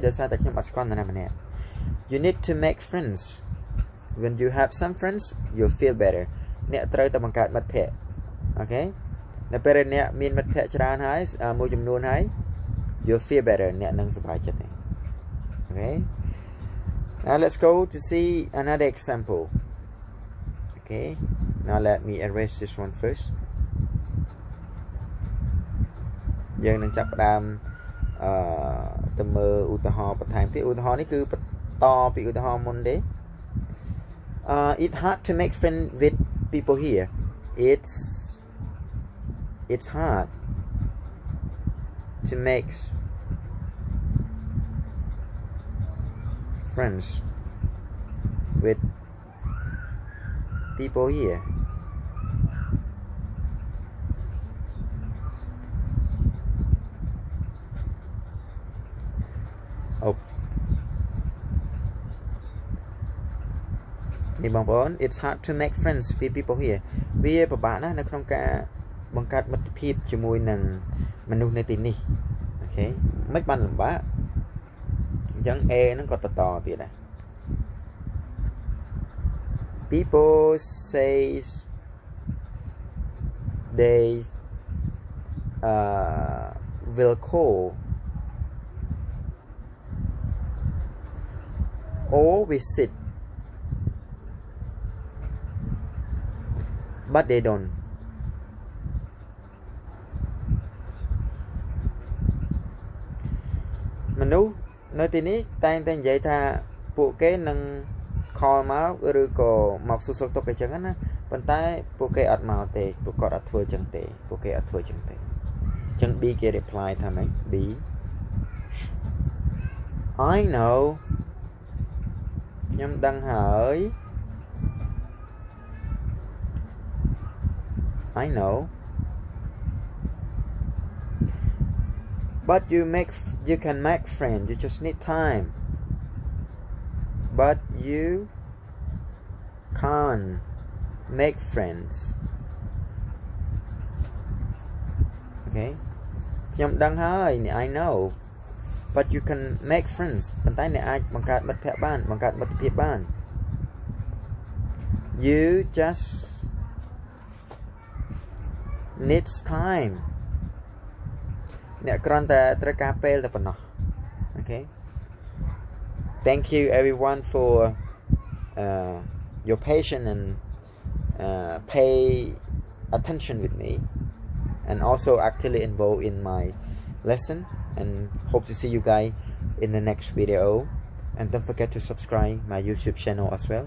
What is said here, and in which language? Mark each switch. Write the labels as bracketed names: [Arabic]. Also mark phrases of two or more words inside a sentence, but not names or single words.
[Khmer] ដោយសារតែខ្ញុំអត់ស្គាល់នរណាម្នាក់ [English] you need to make friends when you have some friends you feel better [Khmer] អ្នកត្រូវតែបង្កើតមិត្តភ័ក្តិ [English] okay [Khmer] នៅពេលអ្នកមានមិត្តភ័ក្តិច្រើនហើយមួយចំនួនហើយ [English] you feel better [Khmer] អ្នកនឹងសប្បាយចិត្ត [English] okay now let's go to see another example okay now let me erase this one first [Khmer] យើងនឹងចាប់ផ្ដើមទៅមើលឧទាហរណ៍បន្ថែមទៀតឧទាហរណ៍នេះគឺបន្តពីឧទាហរណ៍មុនទេ [English] it's hard to make friends with people here it's hard to make friends with people here [Khmer] oh នេះបងប្អូន [English] it's hard to make friends with people here [Khmer] វាពិបាកណាស់នៅក្នុងការបង្កើតមិត្តភាពជាមួយនឹងមនុស្សនៅទីនេះអូខេមិនបានលំបាកអញ្ចឹង A ហ្នឹងក៏បន្តទៀតដែរ [English] people says they will call or visit but they don't [Khmer] មនុស្សនៅទី នេះតែងតែនិយាយថាពួកគេនឹង call មកឬក៏មកសួរសុខទុក្ខអញ្ចឹងណាប៉ុន្តែពួកគេអត់មកទេពួកគាត់អត់ធ្វើអញ្ចឹងទេពួកគេអត់ធ្វើអញ្ចឹងទេអញ្ចឹង B គេ reply ថាម៉េច B [English] I know [Khmer] ខ្ញុំដឹងហើយ [English] I know but you can make friends you just need time but you can't make friends okay [Khmer] ខ្ញុំដឹងហើយនេះ [English] I know but you can make friends [Khmer] ប៉ុន្តែអ្នកអាចបង្កើតមិត្តភ័ក្តិបានបង្កើតមិត្តភាពបាន [English] you just needs time [Khmer] អ្នកគ្រាន់តែត្រូវការពេលតែប៉ុណ្ណោះ [English] okay thank you everyone for your patience and pay attention with me and also actively involved in my lesson and hope to see you guys in the next video and don't forget to subscribe my YouTube channel as well.